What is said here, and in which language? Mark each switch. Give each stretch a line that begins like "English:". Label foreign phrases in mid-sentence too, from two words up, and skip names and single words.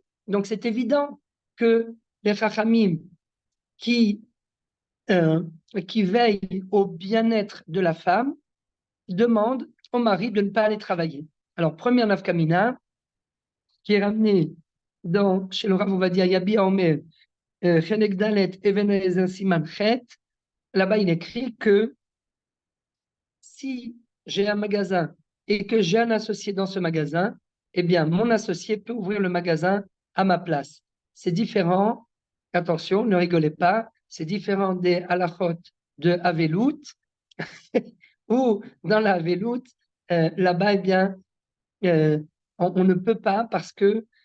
French: Donc, c'est évident que les Chachamim qui, qui veillent au bien-être de la femme demandent au mari de ne pas aller travailler. Alors, première nafkamina, qui est ramené chez le Rav Ovadia Yabi Omer,
Hebrew: חלק ד אבן העזר סימן ח,
French: là-bas il écrit que si j'ai un magasin et que j'ai un associé dans ce magasin, eh bien mon associé peut ouvrir le magasin à ma place. C'est différent, attention, ne rigolez pas, c'est différent des halachot de Avelout, où dans la Avelout, là-bas, eh bien, on ne peut pas parce que